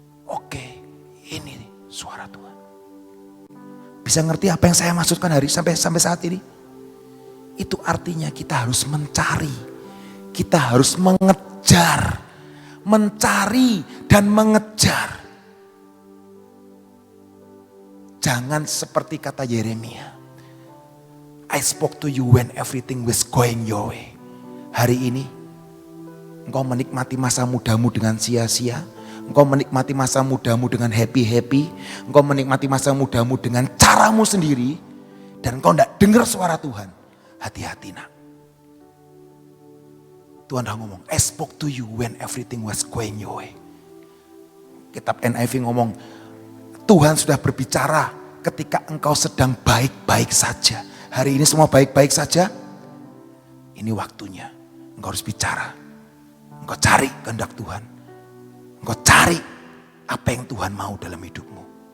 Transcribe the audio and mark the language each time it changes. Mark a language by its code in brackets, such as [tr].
[id] Oke, ini suara Tuhan. Bisa ngerti apa yang saya maksudkan sampai saat ini? Itu artinya kita harus mencari, kita harus mengejar, mencari dan mengejar. Jangan seperti kata Yeremia, [en] I spoke to you when everything was going your way. [id] Hari ini engkau menikmati masa mudamu dengan sia-sia. Engkau menikmati masa mudamu dengan happy-happy. Engkau menikmati masa mudamu dengan caramu sendiri. Dan engkau tidak dengar suara Tuhan. Hati-hati nak. Tuhan dah ngomong, [en] I spoke to you when everything was going your way. [id] Kitab NIV ngomong, Tuhan sudah berbicara ketika engkau sedang baik-baik saja. Hari ini semua baik-baik saja. Ini waktunya. Engkau harus bicara. Engkau cari kehendak Tuhan. Engkau cari apa yang Tuhan mau dalam hidupmu.